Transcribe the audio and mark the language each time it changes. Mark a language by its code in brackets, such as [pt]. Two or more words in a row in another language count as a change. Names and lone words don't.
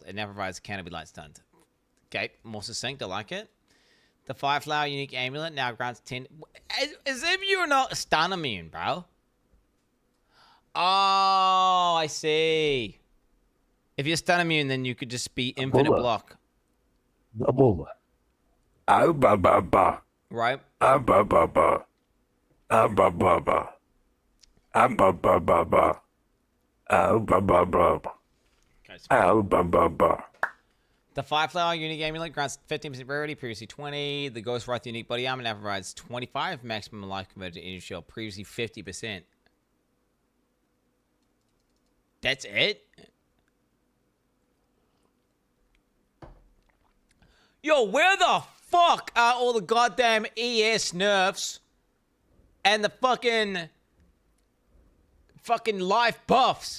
[en] It now provides canopy light stunned. Okay, more succinct, I like it. The Fireflower unique amulet now grants 10. As if you're not stun immune, bro. Oh, I see. If you're stun immune, then you could just be infinite block. Ah, ba ba ba. Right? Ah, ba ba ba. Ah, ba ba ba. Ah, ba ba ba ba. Ah, ba ba ba. Ah, ba ba ba. The Fireflower unique amulet grants 15% rarity, previously 20. The Ghost Wrath unique body armor now provides 25 maximum life converted to energy shield, previously 50%. That's it? Yo, where the fuck are all the goddamn ES nerfs and the fucking life buffs?